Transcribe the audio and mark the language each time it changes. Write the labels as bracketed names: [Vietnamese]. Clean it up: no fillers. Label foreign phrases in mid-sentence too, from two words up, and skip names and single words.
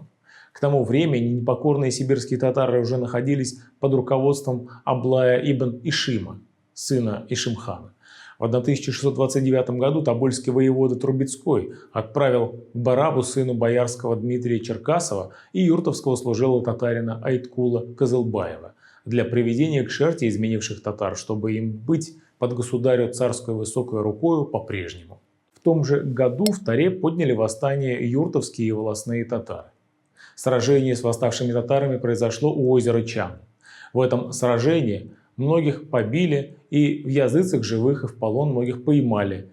[Russian] К тому времени непокорные сибирские татары уже находились под руководством Аблая ибн Ишима, сына Ишим-хана. В 1629 году тобольский воевода Трубецкой отправил к Барабу, сыну боярского Дмитрия Черкасова, и юртовского служилого татарина Айткула Кызылбаева для приведения к шерте изменивших татар, чтобы им быть под государю царской высокой рукою по-прежнему. В том же году в Таре подняли восстание юртовские и волостные татары. Сражение с восставшими татарами произошло у озера Чан. В этом сражении многих побили, и в языцах живых и в полон многих поймали.